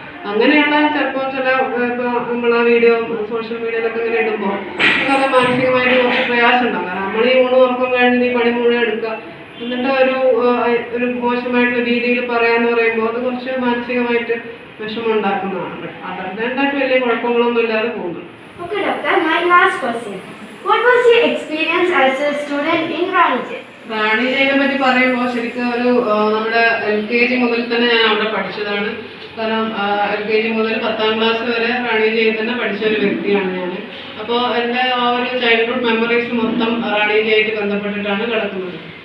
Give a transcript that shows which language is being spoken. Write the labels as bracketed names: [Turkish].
[Malayalam] അങ്ങനെയുള്ള ചിലപ്പോൾ ചില ഇപ്പോൾ നമ്മൾ ആ വീഡിയോ സോഷ്യൽ മീഡിയയിലൊക്കെ ഇങ്ങനെ ഇടുമ്പോൾ നമുക്കത് മാനസികമായിട്ട് കുറച്ച് പ്രയാസം ഉണ്ടാകും. കാരണം നമ്മൾ ഈ ഊണ് ഉറക്കം കഴിഞ്ഞ് ഈ പണി മുഴുവൻ എടുക്കുക, എന്നിട്ട് ഒരു മോശമായിട്ടുള്ള രീതിയിൽ പറയാന്ന് പറയുമ്പോൾ അത് കുറച്ച് മാനസികമായിട്ട് വിഷമം ഉണ്ടാക്കുന്നതാണ്. അതല്ലാണ്ടായിട്ട് വലിയ കുഴപ്പങ്ങളൊന്നും ഇല്ലാതെ പോകുന്നു. [English] Okay, doctor, my last question. What was your experience as a student in Ranijay? [Malayalam] റാണിജയെ പറ്റി പറയുമ്പോൾ ശരിക്കും നമ്മുടെ LKG മുതൽ തന്നെ ഞാൻ അവിടെ പഠിച്ചതാണ്. കാരണം LKG മുതൽ 10ാം ക്ലാസ് വരെ റാണിജയിൽ തന്നെ പഠിച്ച ഒരു വ്യക്തിയാണ് ഞാൻ. അപ്പോൾ എൻ്റെ ആ ഒരു ചൈൽഡ്ഹുഡ് മെമ്മറീസ് മൊത്തം റാണിജയായിട്ട് ബന്ധപ്പെട്ടിട്ടാണ് കിടക്കുന്നത്.